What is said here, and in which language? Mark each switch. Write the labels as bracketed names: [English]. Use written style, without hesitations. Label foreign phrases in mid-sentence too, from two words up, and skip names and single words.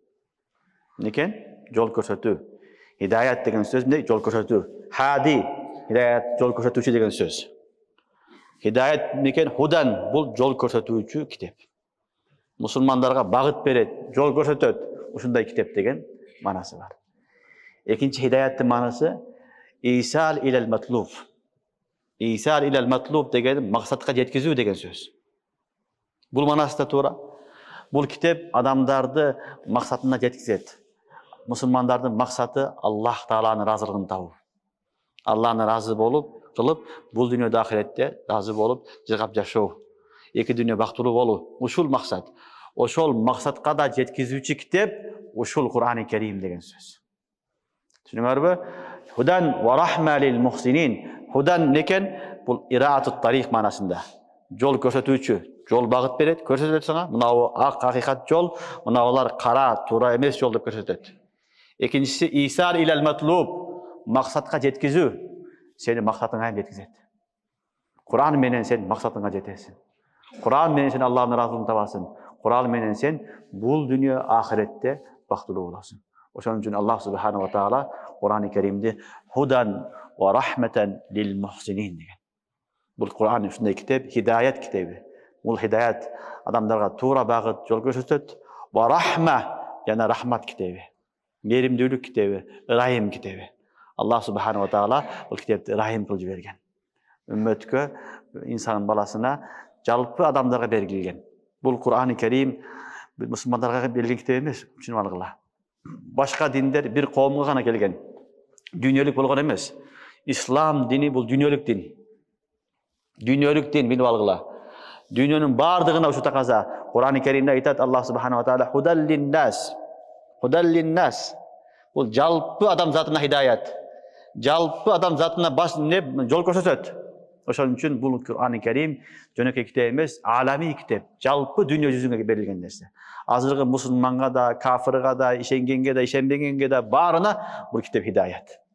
[Kyrgyz] Некен? Жол көрсөтүү. Хидаят деген сөз эмне? Жол көрсөтүү. Хади, хидаят жол көрсөтүүчү деген сөз. Хидаят некен? Худан бул жол көрсөтүүчү китеп. Мусулмандарга багыт берет, жол көрсөтөт. Ушундай китеп деген манасы бар. Экинчи хидаяттын манасы [Arabic] إيصال إلى المطلوب. إيصال إلى المطلوب [Kyrgyz] деген максатка жеткизүү деген сөз. Бул манасы да туура. Бул китеп адамдарды максатына жеткизет. Мусулмандардын максаты Аллах Тааланын разылыгын табуу. Аллахны разы болуп, кылып, бул дүйнөдө ахиретте разы болуп, жыгап жашоо. Эки дүйнө бактылуу болуу. Ушул максат. Ошол максатка да жеткизүүчү китеп ушул Кур'ан-ы Керим деген сөз. Түшүнүңөрбү? [Arabic] هدى ورحمة للمحسنين. [Kyrgyz] Худан некен? Бул [Arabic] إراءة الطريق [Kyrgyz] манасында. Жол көрсөтүүчү, жол багыт берет, көрсөтөт сага. Мынау ак акыйкат жол, мынаулар кара, туура эмес жол деп көрсөтөт. Экинчиси [Arabic] إيصال إلى المطلوب, [Kyrgyz] максатка жеткизүү. Сени максатыңа жеткизет. Кур'ан менен сен максатыңа жетесиң. Кур'ан менен сен Аллахтын разылыгын табасың. Кур'ан менен сен бул дүйнө ахиретте бактылуу болосуң. Ошон үчүн Аллах [Arabic] سبحانه وتعالى [Kyrgyz] Кур'ан-ы Керимде [Arabic] هدى ورحمة للمحسنين [Kyrgyz] деген. Бул Кур'ан ушундай китеп, хидаят китеби. Бул хидаят адамдарга туура багыт жол көрсөтөт. [Arabic] ورحمة [Kyrgyz] жана рахмат китеби. Меримдүүлүк китеби, ырайым китеби. Аллах [Arabic] سبحانه وتعالى [Kyrgyz] бул китепти ырайым кылып жиберген. Үммөткө, инсан баласына, жалпы адамдарга бергилген. Бул Кур'ан-ы Керим мусулмандарга берилген китеп эмес, түшүнүп алгыла. Башка диндер бир коомго гана келген. Дүйнөлүк болгон эмес. Ислам дини бул дүйнөлүк дин. Дүйнөлүк дин, билип алгыла. Дүйнөнүн бардыгына ушу таказа. Кур'ан-ы Керимде айтат Аллах [Arabic] سبحانه وتعالى هدى للناس. هدى للناس. [Kyrgyz] Бул жалпы адам затына хидаят. Жалпы адам затына жол көрсөтөт. Ошон үчүн бул Кур'ан-ы Керим жөнөкөй китеп эмес, алами китеп. Жалпы дүйнө жүзүнгө берилген нерсе. Азыркы мусулманга да, кафирга да, ишенгенге да, ишенбегенге да баарына бул китеп хидаят.